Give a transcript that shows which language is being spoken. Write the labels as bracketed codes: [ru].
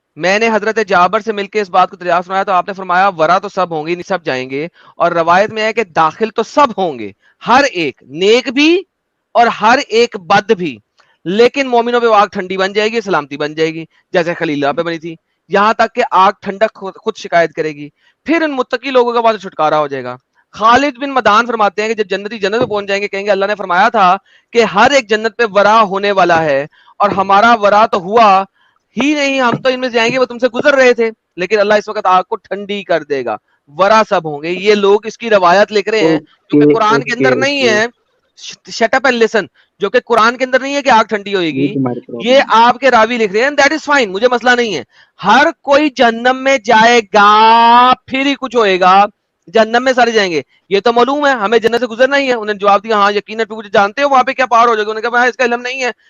[ur] میں نے حضرت جابر سے مل کے اس بات کو تریاس فرمایا تو آپ نے فرمایا ورا تو سب ہوں گے, نہیں سب جائیں گے. اور روایت میں ہے کہ داخل تو سب ہوں گے, ہر ایک, نیک بھی اور ہر ایک بد بھی. لیکن مومنوں پہ آگ ٹھنڈی بن جائے گی, سلامتی بن جائے گی, جیسے خلیلہ پہ بنی تھی. یہاں تک کہ آگ ٹھنڈک خود شکایت کرے گی. پھر ان متقی لوگوں کا بعد چھٹکارا ہو جائے گا. خالد بن مدان فرماتے ہیں کہ جب جنتی جنت میں پہنچ جائیں گے کہیں گے اللہ نے فرمایا تھا کہ ہر ایک جنت پہ ورا ہونے والا ہے, اور ہمارا ورا تو ہوا ہی نہیں, ہم تو ان میں سے جائیں گے, وہ تم سے گزر رہے تھے. لیکن اللہ اس وقت آگ کو ٹھنڈی کر دے گا, ورا سب ہوں گے. یہ لوگ اس کی روایت لکھ رہے ہیں جو کہ قرآن کے اندر نہیں ہے. [en] shut up and listen, [ur] جو کہ قرآن کے اندر نہیں ہے کہ آگ ٹھنڈی ہوئے گی. تمہاری یہ پرابلم ہے. آپ کے راوی لکھ رہے ہیں, [en] that is fine, [ur] مجھے مسئلہ نہیں ہے. ہر کوئی جہنم میں جائے گا, پھر ہی کچھ ہوئے گا. جہنم میں سارے جائیں گے یہ تو معلوم ہے, ہمیں جنت سے گزرنا ہی ہے. انہوں نے جواب دیا ہاں یقیناً, تو جانتے ہو وہاں پہ کیا پار ہو جائے گا. انہوں نے کہا اس کا علم نہیں ہے.